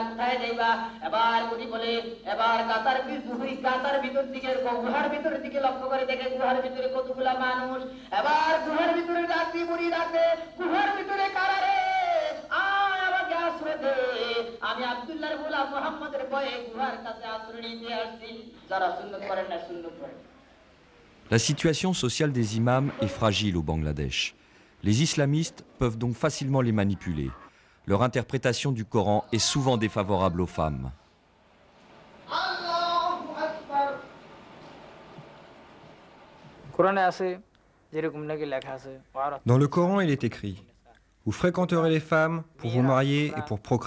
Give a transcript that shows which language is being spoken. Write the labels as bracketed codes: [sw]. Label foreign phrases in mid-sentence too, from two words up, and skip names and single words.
[bn] কোথায় যাইবা এবার বুড়ি বলে এবার গাতার ভিতর দিকে গুহার ভিতরের দিকে লক্ষ্য করে দেখে গুহার ভিতরে কতগুলা মানুষ এবার গুহার ভিতরে ডাকতে বুড়ি ডাকে গুহার ভিতরে কারা রে আয় আমাকে আশ্রয় দে আমি আব্দুল্লাহর গোলাম মুহাম্মদের ভয়ে গুহার কাছে আশ্রয় নিতে আসছি যারা সুন্নত করেন না সুন্নত করেন। [fr] La situation sociale des imams est fragile au Bangladesh. Les islamistes peuvent donc facilement les manipuler. Leur interprétation du Coran est souvent défavorable aux femmes. Dans le Coran, il est écrit « Vous fréquenterez les femmes pour vous marier et pour procréer.